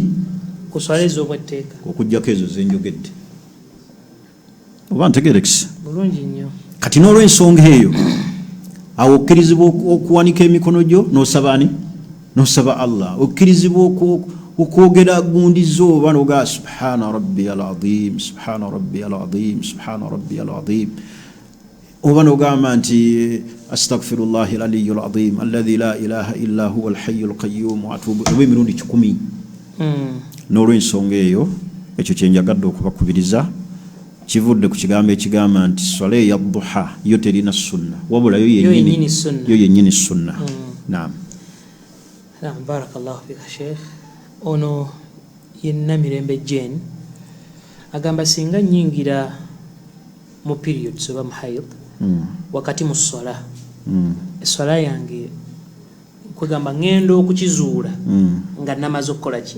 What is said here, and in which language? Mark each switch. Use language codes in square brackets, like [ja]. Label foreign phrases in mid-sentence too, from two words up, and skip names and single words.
[lg] ku ssala ez'obwetteeka okuggyako ezo zenjogedde oba ntegerekisa bulungi nnyo. Kati n'olw'ensonga eyo awo okkirizibwa okuwanika emikono gyo n'osaba n'osaba Allah okkirizibwa okwogera gundi zooba n'ogaa [ar] سبحان ربي العظيم سبحان ربي العظيم سبحان ربي العظيم [lg] oba n'ogamba nti [ar] أستغفر الله العلي العظيم الذي لا إله إلا هو الحي القيوم وأتوب [lg] oba emirundi 10. N'olw'ensonga eyo ekyo kyenjagadde okubakubiriza kivudde ku kigambo ekigamba nti swala ya duha yo terina sunna wabula yo yennyini sunna. Naam. [ar] بارك الله فيك شيخ. [lg] Ono yenna Mirembe Jane agamba singa nyingira mu periods oba mu hayd wakati mu ssala essala yange kwegamba ngendo okukizuula nga namaze okukola ki